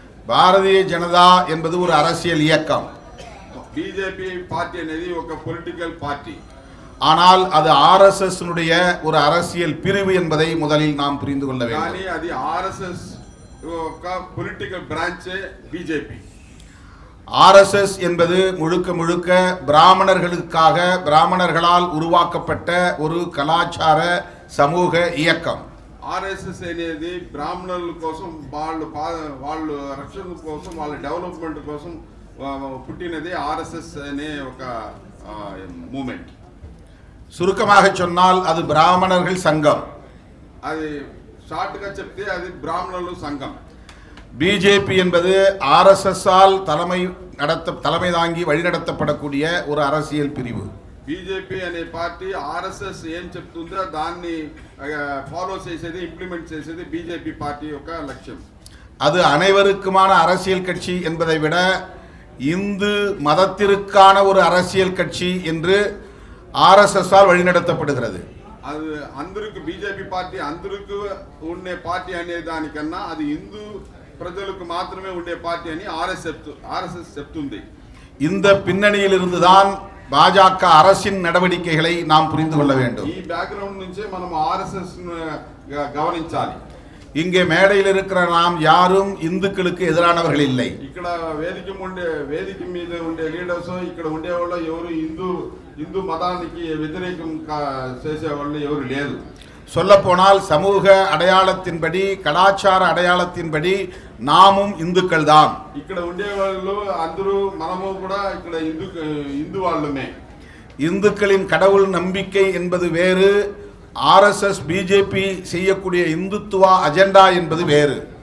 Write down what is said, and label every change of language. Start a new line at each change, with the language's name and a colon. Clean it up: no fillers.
Tamil: பாரதிய ஜனதா என்பது ஒரு அரசியல் இயக்கம்.
Telugu: బీజేపీ పార్టీ అనేది ఒక పొలిటికల్ పార్టీ.
Tamil: ஆனால் அது RSS னுடைய ஒரு அரசியல் பிரிவு என்பதை முதலில் நாம் புரிந்து கொள்ள வேண்டும்.
Telugu: కానీ అది RSS ఒక పొలిటికల్ బ్రాంచ్ బీజేపీ.
Tamil: RSS என்பது முழுக்க முழுக்க பிராமணர்களுக்காக பிராமணர்களால் உருவாக்கப்பட்ட ஒரு கலாச்சார சமூக இயக்கம்.
Telugu: RSS అనేది బ్రాహ్మణుల కోసం వాళ్ళు రక్షణ కోసం వాళ్ళ డెవలప్మెంట్ కోసం పుట్టినది RSS అనే ఒక మూమెంట్.
Tamil: சுருக்கமாக சொன்னால் அது பிராமணர்கள் சங்கம்.
Telugu: అది షార్ట్ గా చెప్తే అది బ్రాహ్మణుల సంఘం.
Tamil: பிஜேபி என்பது RSS ஆல் தலைமை தாங்கி வழிநடத்தப்படக்கூடிய ஒரு அரசியல் பிரிவு.
Telugu: బీజేపీ అనే పార్టీ RSS ఏం చెప్తుందో దాన్ని ఫాలో చేసేది, ఇంప్లిమెంట్ చేసేది బీజేపీ పార్టీ యొక్క లక్ష్యం.
Tamil: அது அனைவருக்குமான அரசியல் கட்சி என்பதை விட இந்து மதத்திற்கான ஒரு அரசியல் கட்சி என்று RSS ஆல் வழிநடத்தப்படுகிறது.
Telugu: அது అందరికి బీజేపీ పార్టీ అందరికి ఉండే పార్టీ అనే దానికన్నా అది హిందూ ప్రజలకు మాత్రమే ఉండే పార్టీ అని RSS చెప్తుంది.
Tamil: இந்த பின்னணியில் இருந்துதான் பாஜக அரசின் நடவடிக்கைகளை நாம் புரிந்து கொள்ள வேண்டும்.
Telugu: ఈ బ్యాక్గ్రౌండ్ నుంచే మనం RSS గమనించాలి.
Tamil: இங்கே மேடையில் இருக்கிற நாம் யாரும் இந்துக்களுக்கு எதிரானவர்கள் இல்லை.
Telugu: ఇక్కడ వేదిక మీద ఉండే లీడర్స్, ఇక్కడ ఉండేవాళ్ళు ఎవరు హిందూ మతానికి వ్యతిరేకం చేసేవాళ్ళు ఎవరు లేరు.
Tamil: சொல்ல போனால் சமூக அடையாளத்தின்படி கலாச்சார அடையாளத்தின்படி நாமும் இந்துக்கள் தான்.
Telugu: ఇక్కడ ఉండేవాళ్ళు అందరూ మనము కూడా ఇక్కడ హిందూ వాళ్ళమే.
Tamil: இந்துக்களின் கடவுள் நம்பிக்கை என்பது வேறு, RSS பிஜேபி செய்யக்கூடிய இந்துத்துவா அஜெண்டா என்பது வேறு.